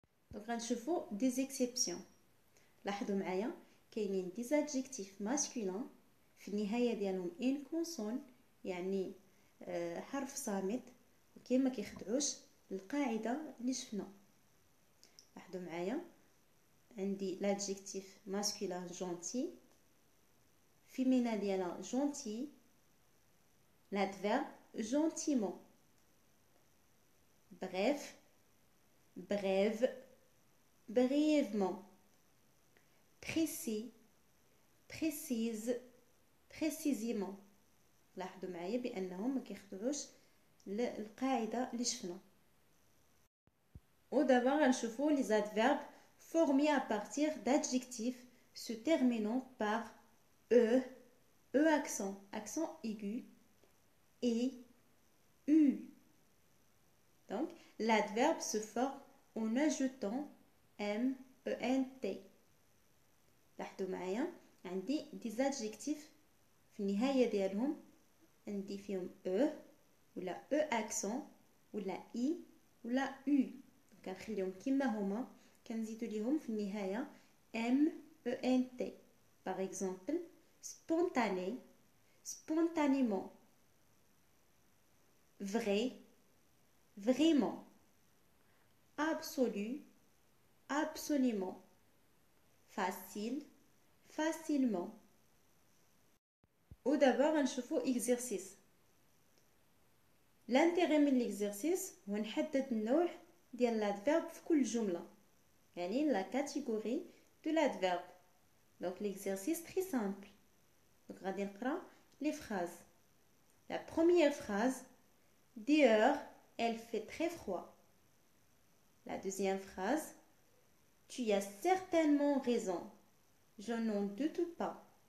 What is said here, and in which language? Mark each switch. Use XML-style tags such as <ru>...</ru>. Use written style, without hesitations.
<fr>Donc</fr> <ar>غنشوفوا</ar> <fr>des exceptions.</fr> <ar>لاحظوا معايا كاينين</ar> <fr>des adjectifs masculins</fr> <ar>في النهايه ديالهم</ar> <fr>une consonne</fr> <ar>يعني حرف صامت وكاين ما كيخدعوش القاعده اللي شفنا. لاحظوا معايا عندي</ar> <fr>l'adjectif masculin gentil، féminin</fr> <ar>ديالها</ar> <fr>gentil، l'adverbe gentiment. Bref brève brièvement. Précis précise précisément.</fr> <ar>لاحظوا معايا بانهم ما كيخدعوش القاعده اللي شفنا. ودابا غنشوفوا</ar> <fr>les adverbes formés à partir d'adjectifs se terminant par e accent aigu et u. Donc l'adverbe se forme en ajoutant ment.</fr> <ar>لاحظوا معايا عندي</ar> <fr>des adjectifs</fr> <ar>في النهايه ديالهم عندي فيهم او ولا او اكسون ولا اي ولا او. كنخليهم كما هما كنزيدو ليهم في النهايه ام او ان تي.</ar> <fr>باغ اكزومبل spontané spontanément. Vrai vraiment. Absolu absolument. Facile facilement.</fr> <ar>ودابا غنشوفو exercice. l'intérêt من l'exercice هو نحدد النوع ديال l'adverbe في كل جمله، يعني</ar> <fr>la catégorie de l'adverbe. donc l'exercice très simple. donc</fr> <ar>غادي نقرا</ar> <fr>les phrases. la première phrase dehors elle fait très froid. la deuxième phrase tu as certainement raison, je n'en doute pas.</fr>